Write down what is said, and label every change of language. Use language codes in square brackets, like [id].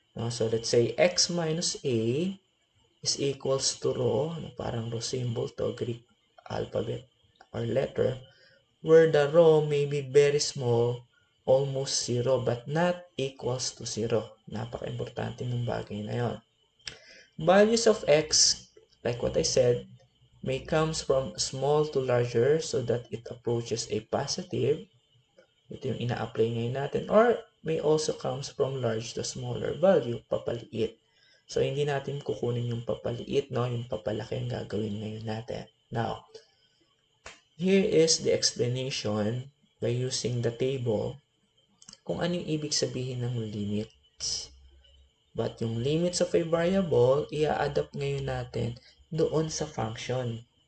[en] So let's say x minus a is equals to rho, [tl] parang rho symbol to, [en] Greek alphabet or letter, where the rho may be very small, almost 0, but not equals to 0. [tl] Napaka-importante ng bagay na yon. [en] Values of x, like what I said, may comes from small to larger so that it approaches a positive. [tl] Ito yung ina-apply ngayon natin. [en] Or may also comes from large to smaller value, [tl] papaliit. So, hindi natin kukunin yung papaliit, no? Yung papalaki ang gagawin ngayon natin. [en] Now, here is the explanation by using the table [tl] kung ano yung ibig sabihin ng limits. But yung [en] limits of a variable, [tl] i-adapt ngayon natin doon sa function.